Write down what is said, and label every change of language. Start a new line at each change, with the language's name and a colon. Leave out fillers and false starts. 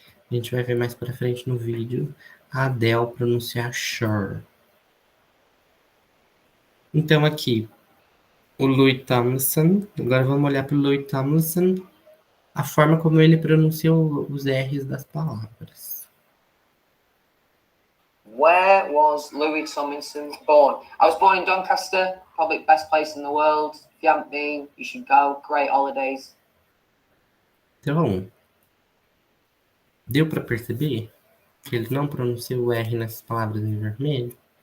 Portuguese: A gente vai ver mais pra frente no vídeo a Adele pronunciar sure. Então aqui, o Louis Tomlinson, agora vamos olhar para o Louis Tomlinson, a forma como ele pronuncia os R's das palavras.
English: Where was Louis Tomlinson born? I was born in Doncaster, probably best place in the world. If you haven't been, you should go. Great holidays.
Portuguese: Então, deu para perceber que ele não pronuncia o R nessas palavras em vermelho?